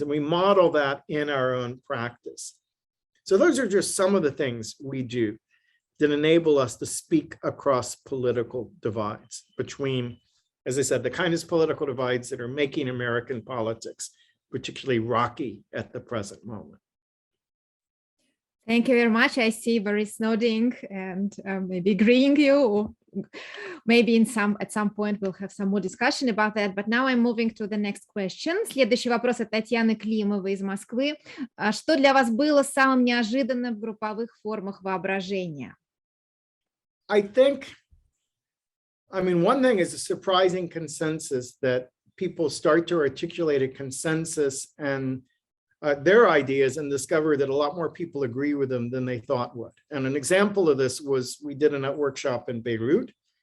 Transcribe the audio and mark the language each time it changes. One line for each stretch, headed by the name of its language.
English: And we model that in our own practice. So those are just some of the things we do that enable us to speak across political divides between, as I said, the kind of political divides that are making American politics particularly rocky at the present moment. Thank you very much. I see Boris nodding and maybe agreeing you, or maybe at some point we'll have some more discussion about that. But now I'm moving to the next question.
Russian: Следующий вопрос от Татьяны Климовой из Москвы. Что для вас было самым неожиданным в групповых формах воображения?
English: I mean, one thing is a surprising consensus that people start to articulate a consensus and their ideas and discover that a lot more people agree with them than they thought would. And an example of this was we did a workshop in Beirut.